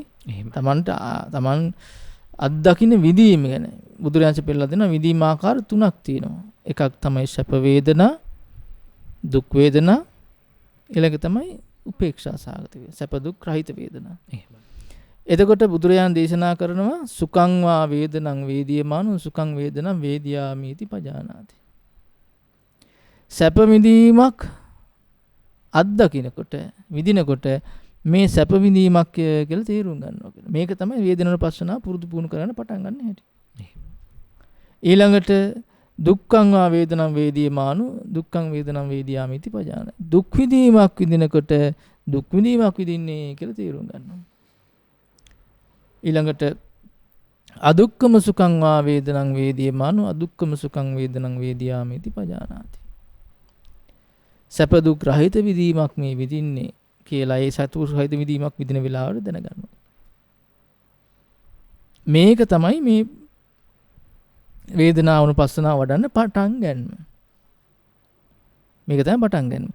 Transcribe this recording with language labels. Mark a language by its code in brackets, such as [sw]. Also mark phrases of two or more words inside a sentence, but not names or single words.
[si] තමන් අත්දකින්න විදීම ගැන බුදුරජාණන් වහන්සේ පෙන්ලා දෙනවා. විදීම ආකාර තුනක් තියෙනවා. එකක් තමයි සැප වේදනා, දුක් වේදනා, ඊළඟ තමයි උපේක්ෂා සහගත වේදනා. සැප දුක් රහිත වේදනා. එහෙමයි. එතකොට බුදුරජාණන් දේශනා කරනවා [pi] සුඛං වා වේදනං වේදියමානෝ සුඛං වේදනං වේදියාමීති පජානාති. [si] සැප විඳීමක් අත්දකින්නකොට විඳිනකොට මේ සැප විඳීමක් කියලා තේරුම් ගන්නවා කියලා. මේක තමයි වේදනානුපස්සනාව පුරුදු පුහුණු කරන්න පටන් ගන්න හැටි. [pi] ඊළඟට දුක්ඛං වා වේදනං වේදියමානෝ දුක්ඛං වේදනං වේදියාමීති පජානාති. [si] දුක් විඳීමක් විඳිනකොට දුක් විඳීමක් විඳින්නේ කියලා තේරුම් ගන්නවා. [pi] ඊළඟට අදුක්ඛම සුඛං වා වේදනං වේදියමානෝ අදුක්ඛම සුඛං වේදනං වේදියාමීති පජානාති. [si] සැප දුක් රහිත විදීමක් මේ විදින්නේ කියලා ඒ සතු රහිත විදීමක් විදින වෙලාවට දැනගන්නවා. මේක තමයි මේ වේදනානුපස්සනාව වඩන්න පටන් ගන්න. මේක තමයි පටන් ගන්න.